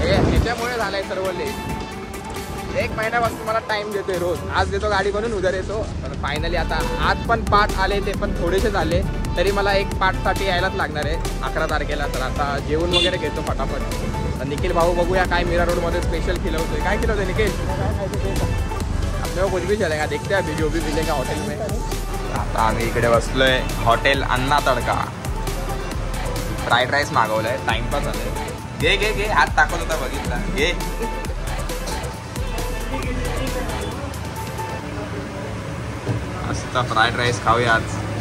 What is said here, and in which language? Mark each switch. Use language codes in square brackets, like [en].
[mr] ह्याच्यामुळे झालंय सर्व लेट. 1 महिन्यापासून मला टाइम देतोय रोज. आज देतो गाडी बनून, उद्या देतो. पण फायनली आता आज पण पार्ट आले, ते पण थोडेसे झाले. तरी मला एक पार्टसाठी यायलाच लागणार आहे 11 तारखेला. तर आता जेवण वगैरे घेतो फटाफट. तर निखिल भाऊ बघूया काय मीरा रोडमध्ये स्पेशल खिलवतोय. काय खिलवतोय निखिल? [hi] अपने कुछ भी चलेगा, देखते हैं अभी जो भी मिलेगा हॉटेल में. [mr] आता आम्ही इकडे बसलोय हॉटेल अन्ना तडका. Fried rice मागवलाय. टाइमपास झालाय. घे घे घे, हात टाकत होता बघितला. घे. मस्त फ्राईड राईस खाऊया आज.